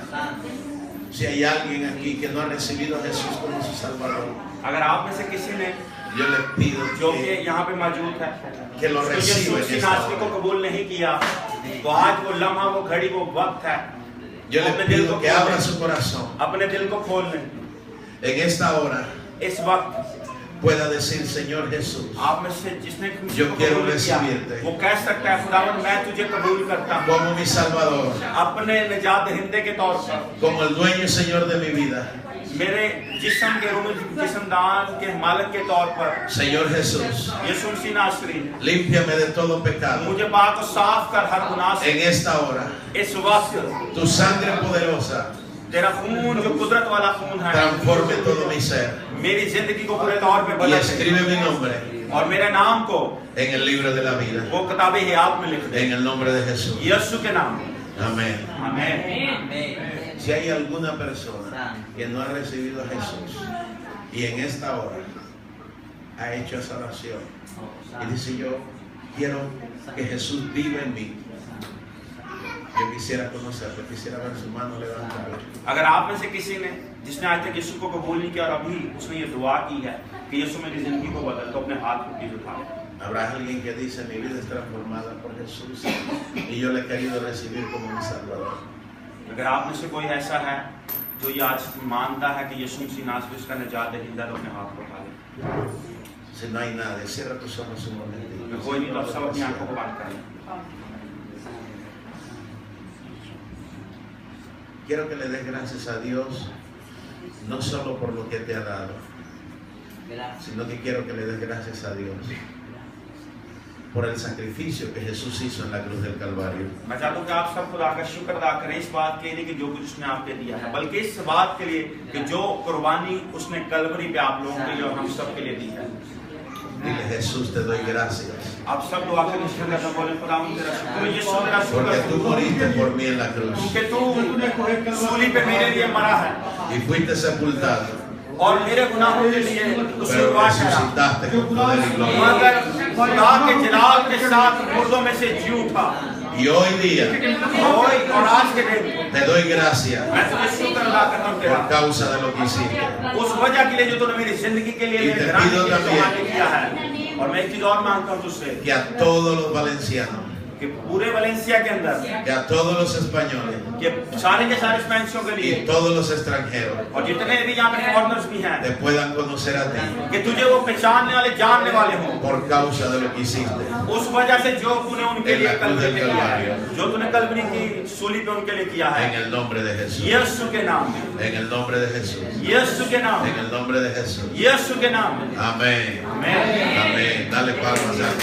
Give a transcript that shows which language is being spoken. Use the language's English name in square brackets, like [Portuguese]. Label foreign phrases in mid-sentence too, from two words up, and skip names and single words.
[Spanish] Si hay alguien aquí que no ha recibido a Jesús como su Salvador, yo le pido que lo reciba en esta hora. Yo le pido que abra su corazón en esta hora pueda decir, Señor Jesús, [Urdu] آپ میں سے جس نے خوشی [Spanish] Yo [Urdu] को [Spanish] quiero [Urdu] قبول کیا, [Spanish] recibirte. [Urdu] وہ کہہ سکتا ہے خداوند میں تجھے قبول کرتا ہوں [Spanish] como mi Salvador, [Urdu] اپنے نجات دہندے کے طور پر, [Spanish] como el dueño y Señor de mi vida. [Urdu] میرے جسم کے روح جسم دان کے مالک کے طور پر. [Spanish] Señor Jesús, [Urdu] یسوع مسیح ناصری, [Spanish] límpiame de todo pecado. [Urdu] مجھے پاک اور صاف کر ہر گناہ سے. [Spanish] En esta hora, [Urdu] اس وقت [Spanish] tu sangre poderosa [Urdu] تیرا خون جو قدرت والا خون ہے [Spanish] transforme todo mi ser [Urdu] میری زندگی کو پورے طور پے [Spanish] y [Urdu] بدل دے [Spanish] escribe mi nombre [Urdu] اور میرے نام کو [Spanish] en el libro de la vida. [Urdu] وہ کتابِ حیات میں لکھ دے [Spanish] En el nombre de Jesús. [Urdu] یسوع کے نام. [Spanish] Amén. [Urdu] आमीन। [Spanish] Amén. Si hay alguna persona que no ha recibido a Jesús y en esta hora ha hecho esa oración y dice, yo quiero que Jesús viva en mí, yo quisiera conocerlo, quisiera ver su mano levantada. [Urdu] اگر آپ میں سے کسی نے جس نے آج تک یسوع کو قبول نہیں کیا اور ابھی اس نے یہ دعا کی ہے کہ یسوع میری زندگی کو بدل، تو اپنے ہاتھ کو پلیز اٹھاؤ. [Spanish] Habrá alguien que dice, mi vida es transformada por Jesús y yo le he querido recibir como mi Salvador. [Urdu] اگر آپ میں سے کوئی ایسا ہے جو یہ آج مانتا ہے کہ یسوع مسیح ناصری اس کا نجات دہندہ، تو اپنے ہاتھ کو اٹھا لے. [Spanish] Si no hay nadie, cierra tus ojos un momentito. [Urdu] کوئی نہیں تو آپ سب اپنی آنکھوں کو بند کریں. [Spanish] Quiero que le des gracias a Dios, no solo por lo que te ha dado, Gracias. sino que quiero que le des gracias a Dios por el sacrificio que Jesús hizo en la cruz del Calvario. [Urdu] میں چاہتا ہوں کہ آپ سب خدا کا شکر ادا کریں اس بات کے لیے کہ جو کچھ اس نے آپ کے دیا ہے، بلکہ اس بات کے لیے کہ جو قربانی اس نے کلوری پے آپ لوگوں کے لیے اور ہم سب کے لیے دی ہے. [Spanish] Dile, Jesús, te doy gracias [Urdu] آپ سب دعا کریں، شکر ادا بولے خداوند تیرا شکر، یسوع تیرا [Spanish] porque tú [Urdu] शुक्र [Spanish] moriste por mí en la cruz [Urdu] کہ تو سولی پے میرے لیے مرا ہے [Spanish] y fuiste sepultado, [Urdu] اور میرے گناہوں کے لیے [Spanish] pero [Urdu] قصوروار ٹھہرا, [Spanish] resucitaste con poder y gloria. [Urdu] مگر خدا کے جلال کے ساتھ مردوں میں سے جی اٹھا. [Spanish] Y hoy día [Urdu] اور آج کے دن [Spanish] te doy gracias [Urdu] میں تجھے شکر ادا کرتا ہوں تیرا, [Spanish] por causa de lo que hiciste. [Urdu] اس وجہ کے لیے جو تو نے میری زندگی کے لیے [Spanish] Y [Urdu] मेरे [Spanish] te [Urdu] घराने [Spanish] pido [Urdu] کے لیے [Spanish] también [Urdu] جو کیا ہے. اور میں ایک چیز اور مانگتا ہوں تجھ سے [Spanish] Que a todos los valencianos, [Urdu] کہ پورے ویلنسیا کے اندر [Spanish] que a todos los españoles [Urdu] کہ سارے کے سارے اسپینشوں کے لیے [Spanish] y todos los extranjeros [Urdu] اور جتنے بھی یہاں پے فارنرز بھی ہیں [Spanish] te puedan conocer a ti [Urdu] کہ تجھے وہ پہچاننے والے جاننے والے ہوں [Spanish] por causa de lo que hiciste [Urdu] اس وجہ سے جو تو نے ان کے [Spanish] En [Urdu] लिए [Spanish] la cruz [Urdu] कलवरी [Spanish] del [Urdu] پے کیا ہے, [Spanish] Calvario. [Urdu] جو تو نے کلوری کی سولی پے ان کے لیے کیا [Spanish] en [Urdu] है, [Spanish] el nombre de Jesús. [Urdu] یسوع کے نام میں, [Spanish] En el nombre de Jesús. [Urdu] یسوع کے نام [Spanish] En [Urdu] में, [Spanish] el nombre de Jesús. [Urdu] یسوع کے نام میں. [Spanish] Amén. [Urdu] आमीन। [Spanish] Amén. Dale palmas a